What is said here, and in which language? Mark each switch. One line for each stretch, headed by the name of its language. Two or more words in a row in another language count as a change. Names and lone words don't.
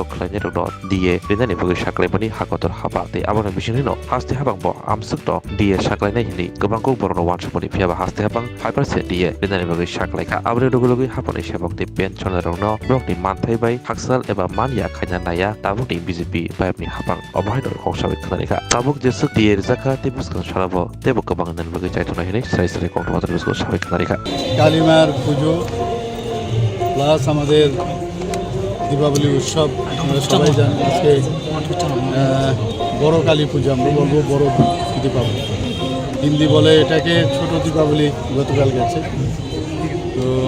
Kok Borok: Klainnya Rokno Die Rinani Bagai Saklaimani Hakotor Haba te Abona Bisinino Hasti Habang Bo Amsukto Die Saklainnya Hini Gobang Kokborokno Wansuponi Phiaba Hasti Habang 5% Die Rinani Bagai Saklaika Abri Dogologi Habani Sebok te Pen Chona Rokno Brokni Manthai Bai Haksal eba Mania Khanya Naya Tabukni BJP Bayapni Habang Obhaidor Koksawit Khanarika Tabuk Jesuk Die Zaka te Buskan Shalabo te Bokabang Nan Bagai Chaitona Hini Sai Kokborok Koktwma Khanarika
Bangla: কালিমার পুজো প্লাস আমাদের দীপাবলি উৎসব আমরা সবাই জানি আজকে বড় কালী পূজা আমরা বলবো বড় দীপাবলি হিন্দি বলে এটাকে ছোট দীপাবলি গতকাল গেছে তো